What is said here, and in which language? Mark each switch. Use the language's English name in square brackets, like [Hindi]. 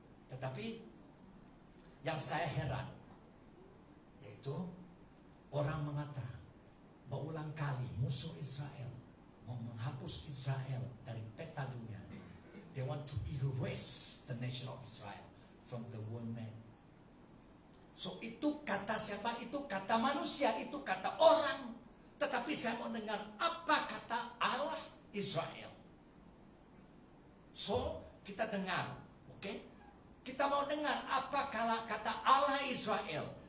[Malay] Tetapi yang saya heran yaitu orang mengatakan berulang kali musuh Israel mau menghapus Israel dari peta dunia. [English] They want to erase the nation of Israel from the world map. [Malay] So itu kata siapa? Itu kata manusia, itu kata orang. Tetapi saya mau dengar apa kata Allah Israel. So, kita dengar, oke? Kita mau dengar apa kata Allah Israel.